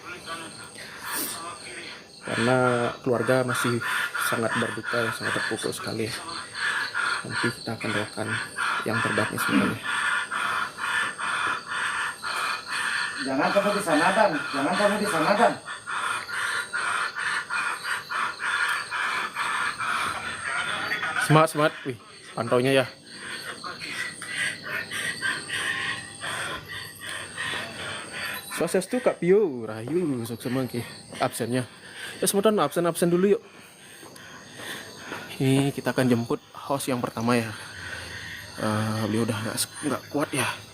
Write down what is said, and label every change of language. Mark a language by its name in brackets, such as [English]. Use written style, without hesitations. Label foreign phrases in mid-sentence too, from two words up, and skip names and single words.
[Indonesian] Karena keluarga masih sangat berduka, sangat terpukul sekali. Nanti kita akan doakan yang terbaik sebenarnya. jangan kamu di sana dan Semangat, wih, pantaunya ya. Swastiastu Kak Pio, Rahayu, sukses mangke. Absennya. Ya sebentar absen dulu yuk. Ini kita akan jemput host yang pertama ya. Beliau udah nggak kuat ya.